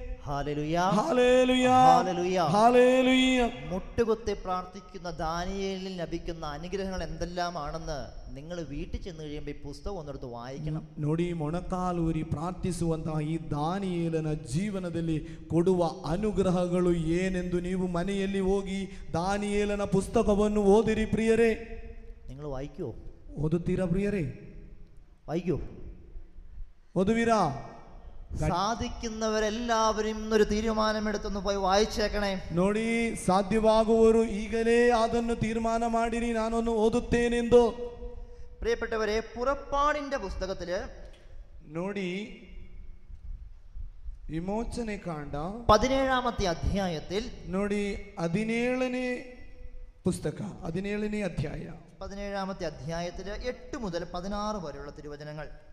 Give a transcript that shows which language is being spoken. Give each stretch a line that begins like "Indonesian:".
Malayalam: Hallelujah, hallelujah, hallelujah, hallelujah. മുട്ടുകുത്തി പ്രാർത്ഥിക്കുന്ന ദാനിയേലിൽ ലഭിക്കുന്ന അനുഗ്രഹങ്ങൾ എന്തെല്ലാമാണെന്ന് നിങ്ങൾ വീട്ടിൽ ചെന്ന് കഴിയുമ്പോൾ ഈ പുസ്തകം ഒന്നെടുത്ത് വായിക്കണം.
Kannada: ನೋಡಿ, ಮೊಣಕಾಲೂರಿ ಪ್ರಾರ್ಥಿಸುವಂತಹ ಈ ದಾನಿಯೇಲನ ಜೀವನದಲ್ಲಿ ಕೊಡುವ ಅನುಗ್ರಹಗಳು ಏನೆಂದು ನೀವು ಮನೆಯಲ್ಲಿ ಹೋಗಿ ದಾನಿಯೇಲನ ಪುಸ್ತಕವನ್ನು ಓದಿರಿ ಪ್ರಿಯರೇ.
Malayalam: നിങ്ങൾ വായിക്കോ?
Kannada: ಓದುತ್ತೀರಾ ಪ್ರಿಯರೇ?
Malayalam: വായിക്കോ?
Kannada: ಓದುವಿರಾ?
Malayalam: സാധിക്കുന്നവരെല്ലാവരും ഇന്നൊരു തീരുമാനമെടുത്തൊന്ന് പോയി വായിച്ചേക്കണേ.
Kannada: ನೋಡಿ, ಸಾಧ್ಯವಾಗುವವರು ಈಗಲೇ ಅದನ್ನು ತೀರ್ಮಾನ ಮಾಡಿರಿ, ನಾನೊಂದು ಓದುತ್ತೇನೆಂದು.
Malayalam: പ്രിയപ്പെട്ടവരെ, പുറപ്പാടിന്റെ പുസ്തകത്തില്
Kannada: ನೋಡಿ, ವಿಮೋಚನೆ ಕಾಂಡ
Malayalam: 17ാമത്തെ അധ്യായത്തിൽ,
Kannada: ನೋಡಿ 17ನೇ
Malayalam: പുസ്തക
Kannada: 17ನೇ ಅಧ್ಯಾಯ
Malayalam: 17ാമത്തെ അധ്യായത്തില് 8 മുതൽ 16 വരെയുള്ള തിരുവചനങ്ങൾ.